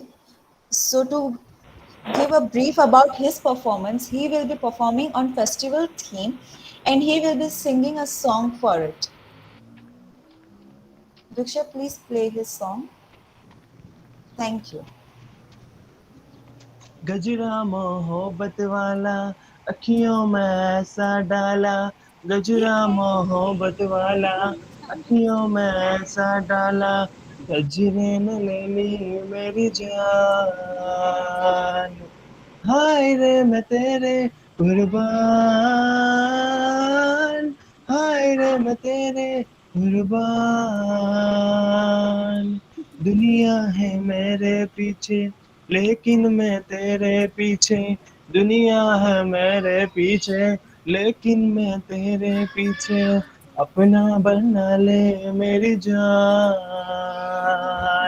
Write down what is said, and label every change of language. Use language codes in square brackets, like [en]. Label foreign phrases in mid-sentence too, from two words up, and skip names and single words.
[en] So to give a brief about his performance, he will be performing on festival theme and he will be singing a song for it. Diksha, please play his song. Thank you. [hi] गजरा मोहब्बत वाला अखियों में ऐसा डाला, गजरा मोहब्बत वाला अखियों में ऐसा डाला, गजरे ने ले ली मेरी जान। हाय रे मैं तेरे कुर्बान, हाय रे मैं तेरे कुर्बान। दुनिया है मेरे पीछे लेकिन मैं तेरे पीछे, दुनिया है मेरे पीछे लेकिन मैं तेरे पीछे, अपना बना ले मेरी जान।